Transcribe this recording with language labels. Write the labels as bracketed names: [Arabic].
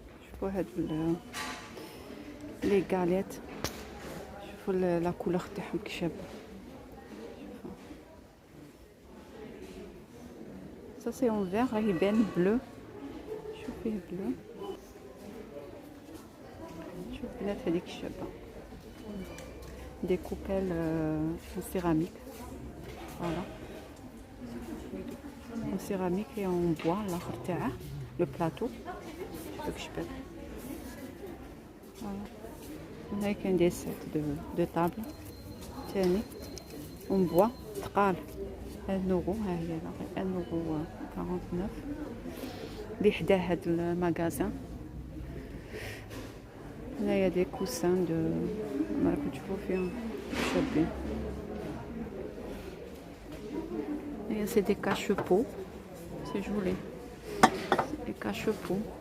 [Arabic] شوفوا هادو لي غاليت، شوفوا لا كولور تاعهم كي شابه. [French] Ça c'est en vert, [Arabic] راهي بان بلو. شوف فيه بلو. شوف بنات هذيك الشابه. [French] Des coupelles en céramique, voilà, en céramique et en bois. Le plateau, voilà. Avec un des sets de table en bois, 1 euro, 1,49 €. [Arabic] اللي حدا هاد المغازان هنايا دي كوسان دو راكم تشوفوا فيهم شابين. هنايا سي دي كاشبو، سي جولي، دي كاشبو.